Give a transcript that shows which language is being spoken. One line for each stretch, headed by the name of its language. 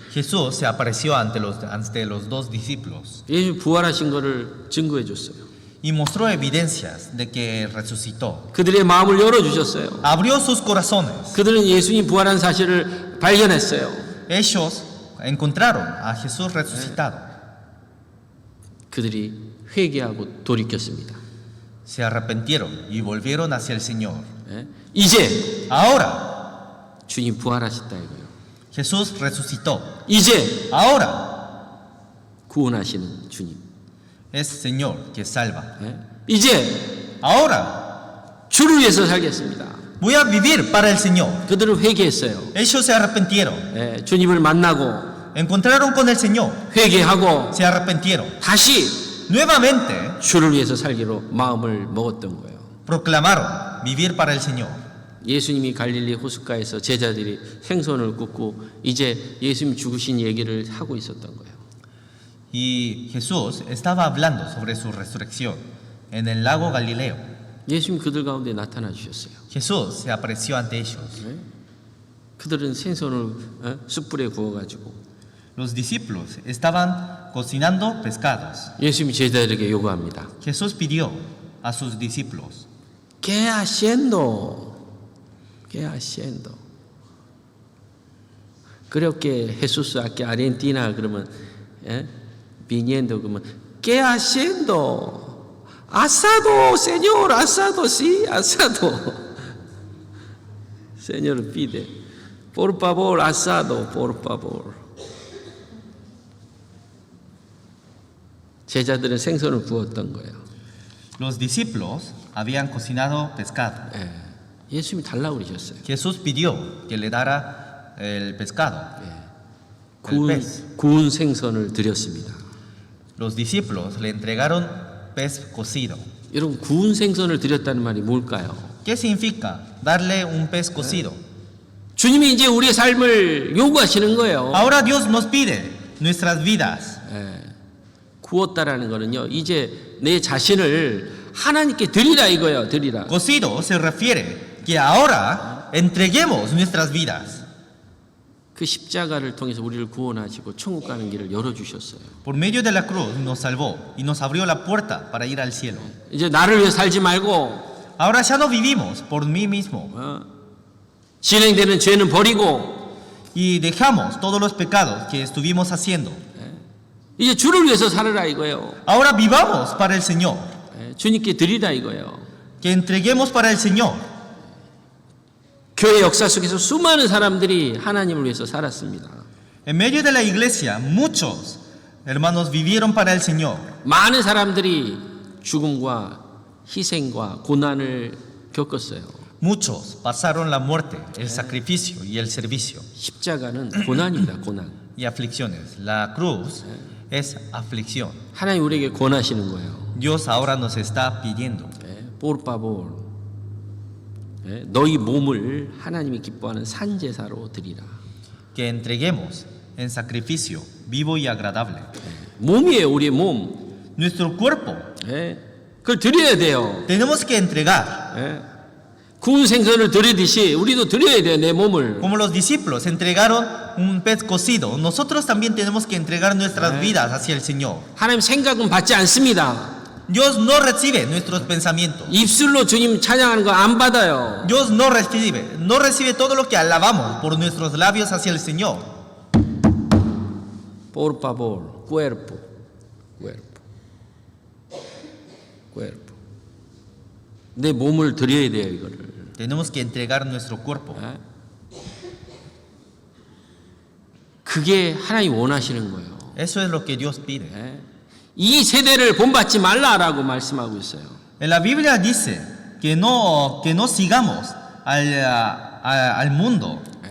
Spanish: Jesús se apareció ante los 2 discípulos
Korean: 예수님이 부활하신 것을 증거해 줬어요.
Spanish: y mostró evidencias de que resucitó.
Korean: 그들의 마음을 열어 주셨어요.
Spanish: Abrió sus corazones.
Korean: 그들은 예수님 부활한 사실을 발견했어요.
Spanish: Ellos encontraron a Jesús resucitado.
Korean: 그들이 회개하고 돌이켰습니다.
Spanish: Se arrepintieron y volvieron hacia el Señor.
Korean: 이제
Spanish: Ahora,
Korean: 주님 부활하셨다 이거예요.
Spanish: Jesús resucitó.
Korean: 이제
Spanish: Ahora,
Korean: 구원하시는 주님.
Spanish: es Señor que salva.
Korean: 이제
Spanish: Ahora,
Korean: 주를 위해서 살겠습니다.
Spanish: voy a vivir para el Señor.
Korean: 그들은 회개했어요.
Spanish: Ellos se arrepintieron.
Korean: 주님을 만나고
Spanish: encontraron con el Señor,
Korean: 회개하고
Spanish: se arrepintieron.
Korean: 다시
Spanish: Nuevamente
Korean: 주를 위해서 살기로 마음을 먹었던 거예요.
Spanish: proclamaron vivir para el Señor.
Korean: 예수님이 갈릴리 호숫가에서 제자들이 생선을 굽고 이제 예수님 죽으신 얘기를 하고 있었던 거예요.
Spanish: Y Jesús estaba hablando sobre su resurrección en el lago Galileo.
Korean: 예수님 그들 가운데 나타나 주셨어요.
Spanish: Jesús se apareció ante ellos.
Korean: 그들은 생선을 숯불에 구워가지고
Spanish: Los discípulos estaban cocinando pescados.
Korean: 예수님이 제자들에게 요구합니다.
Spanish: Jesús pidió a sus discípulos, ¿Qué haciendo? ¿Qué haciendo? Creo que Jesús aquí Argentina 그러면 viniendo 그러면 ¿Qué haciendo? Asado, Señor, asado, sí, asado. Señor pide, por favor, asado, por favor.
Korean: 제자들은 생선을 구웠던 거예요.
Spanish: los discípulos habían cocinado pescado.
Korean: 예수님이 달라고 그러셨어요.
Spanish: Jesús pidió que le dara el pescado.
Korean: 구운 생선을 드렸습니다.
Spanish: Los discípulos le entregaron pez cocido.
Korean: 여러분 구운 생선을 드렸다는 말이 뭘까요?
Spanish: ¿Qué significa darle un pez cocido?
Korean: 주님이 이제 우리의 삶을 요구하시는 거예요.
Spanish: Ahora Dios nos pide nuestras vidas.
Korean: 구웠다라는 거는요. 이제 내 자신을 하나님께 드리라 이거예요. 드리라.
Spanish: Cocido se refiere que ahora entreguemos nuestras vidas.
Korean: 그 십자가를 통해서 우리를 구원하시고 천국 가는 길을 열어 주셨어요.
Spanish: Por medio de la cruz nos salvó y nos abrió la puerta para ir al cielo.
Korean: 이제 나를 위해 살지 말고
Spanish: Ahora ya no vivimos por mí mismo
Korean: 진행되는 죄는 버리고
Spanish: y dejamos todos los pecados que estuvimos haciendo.
Korean: 이제 주를 위해서 살으라 이거예요.
Spanish: Ahora vivamos para el Señor,
Korean: 주님께 드리라 이거예요.
Spanish: que entreguemos para el Señor.
Korean: 교회 역사 속에서 수많은 사람들이 하나님을 위해서 살았습니다.
Spanish: En medio de la iglesia, muchos hermanos vivieron para el Señor.
Korean: 많은 사람들이 죽음과 희생과 고난을 겪었어요.
Spanish: Muchos pasaron la muerte, el sacrificio y el servicio
Korean: 십자가는 고난입니다. 고난.
Spanish: y aflicciones. La cruz es aflicción.
Korean: 하나님 우리에게 권하시는 거예요.
Spanish: Dios ahora nos está pidiendo por favor,
Korean: 너희 몸을 하나님이 기뻐하는 산제사로 드리라.
Spanish: que entreguemos en sacrificio vivo y agradable.
Korean: 몸이에요, 우리의 몸.
Spanish: Nuestro cuerpo
Korean: 그걸 드려야 돼요.
Spanish: tenemos que entregar.
Korean: 구운 생선을 드리듯이 우리도 드려야 돼요, 내 몸을.
Spanish: Como los discípulos entregaron un pez cocido, nosotros también tenemos que entregar nuestras vidas hacia el Señor.
Korean: 하나님 생각은 받지 않습니다.
Spanish: Dios no recibe nuestros pensamientos.
Korean: 입술로 주님 찬양하는 거 안 받아요.
Spanish: Dios no recibe todo lo que alabamos por nuestros labios hacia el Señor. Por favor, cuerpo.
Korean: 내 몸을 드려야 돼요, 이거를.
Spanish: Tenemos que entregar nuestro cuerpo.
Korean: 그게 하나님 원하시는 거예요.
Spanish: Eso es lo que Dios pide.
Korean: 이 세대를 본받지 말라라고 말씀하고 있어요.
Spanish: En la Biblia dice que no sigamos al mundo.